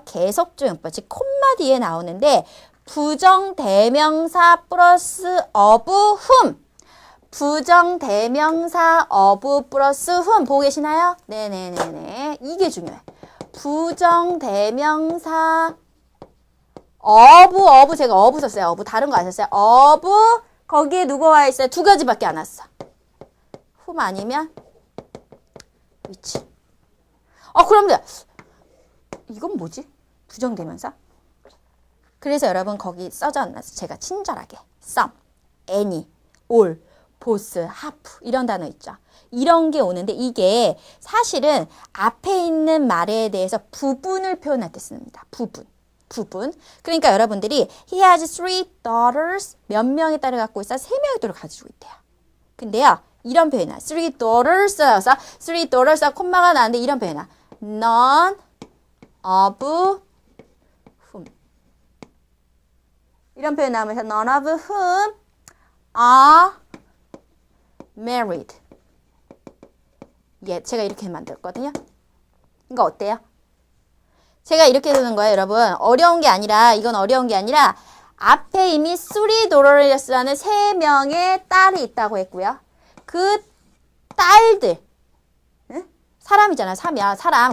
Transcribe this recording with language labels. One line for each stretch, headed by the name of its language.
Korean: 계속조용법 즉 콤마 뒤에 나오는데 부정대명사 플러스 of whom 부정대명사 of 플러스 whom 보고 계시나요? 네네네네 이게 중요해. 부정대명사 of 제가 of 썼어요. of 다른 거 안 썼어요. of 거기에 누가 와 있어요? 두 가지밖에 안 왔어. whom 아니면 which. 그럼 이건 뭐지? 부정대명사? 그래서 여러분 거기 써져 놨어. 제가 친절하게 some, any, all, both, half 이런 단어 있죠. 이런 게 오는데 이게 사실은 앞에 있는 말에 대해서 부분을 표현할 때 씁니다. 부분. 그러니까 여러분들이 he has 3 daughters 몇 명의 딸을 갖고 있어? 3명의 딸을 가지고 있대요. 근데요. 이런 표현이야. 3 daughters여서 3 daughters가 콤마가 나는데 이런 표현이야.
English: None of whom 이런 표현 나오면서 none of whom are married.
Korean: 제가 이렇게 만들었거든요. 이거 어때요? 제가 이렇게 되는 거예요, 여러분. 어려운 게 아니라 앞에 이미 3 daughters라는 3명의 딸이 있다고 했고요. 그 딸들, 사람이잖아. 사람.